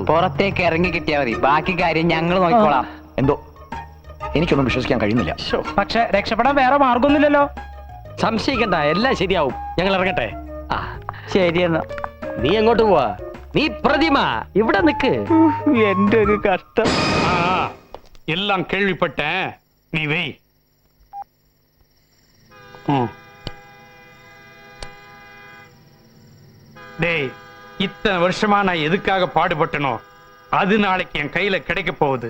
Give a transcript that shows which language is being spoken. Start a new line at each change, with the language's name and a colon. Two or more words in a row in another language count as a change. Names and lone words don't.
Malayalam: പുറത്തേക്ക് ഇറങ്ങി കിട്ടിയാൽ മതി. ബാക്കി കാര്യം ഞങ്ങൾ നോക്കിക്കോളാം. എന്തോ എനിക്കൊന്നും വിശ്വസിക്കാൻ കഴിയുന്നില്ല. പക്ഷെ രക്ഷപ്പെടാൻ വേറെ മാർഗമൊന്നുമില്ലല്ലോ. സംശയിക്കണ്ട, എല്ലാം ശരിയാവും. ഞങ്ങൾ ഇറങ്ങട്ടെ. ശരിയെന്നാ. നീ എങ്ങോട്ട് പോവാ? നീ പ്രതിമ, ഇവിടെ നിക്ക്. എന്റെ ഒരു കഷ്ടം.
Tamil: எல்லாம் கேள்விப்பட்டேன். நீ வை. டேய், இத்தனை வருஷமா நான் எதுக்காக பாடுபட்டனோ அது நாளைக்கு என் கையில கிடைக்க போகுது.